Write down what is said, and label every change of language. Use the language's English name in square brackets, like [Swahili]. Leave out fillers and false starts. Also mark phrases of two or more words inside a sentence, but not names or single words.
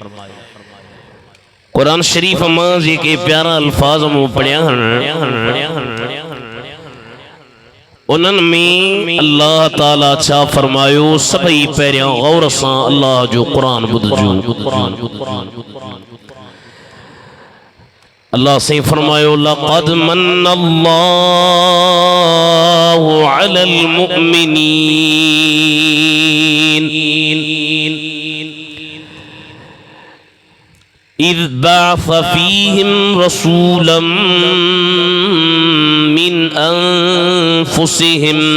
[Sindhi] कुरान शरीफ मां जेके प्यारा अल्फाज मूं पढ़िया हन उन्हनि में अल्लाह ताला छा फरमायो सभई पहिरियां गौर सां अल्लाह जो कुरान ॿुधजो अल्लाह से फरमायो [Arabic] لقد من الله على المؤمنين إذ بعث فيهم رسولا من أنفسهم